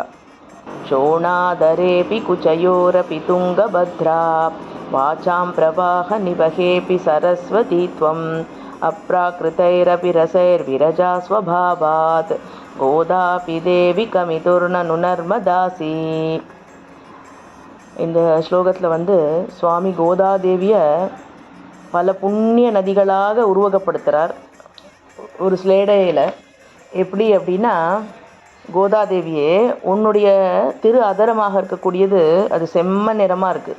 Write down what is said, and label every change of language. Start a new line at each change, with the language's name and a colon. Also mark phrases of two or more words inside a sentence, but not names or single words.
Sanskrit: शोणादरेऽपि कुचयोरपि तुङ्गभद्रा वाचां प्रवाहनिवहेऽपि सरस्वती त्वम् अप्राकृतैरपि रसैर्विरजा स्वभावात् गोदापि देवी कमितुर्ननु नर्मदासी.
Tamil: இந்த ஸ்லோகத்தில் சுவாமி கோதாதேவியை பல புண்ணிய நதிகளாக உருவகப்படுத்துகிறார் ஒரு ஸ்லேடையில். எப்படி அப்படின்னா, கோதாதேவியே உன்னுடைய திரு அதரமாக இருக்கக்கூடியது அது செம்ம நிறமாக இருக்குது.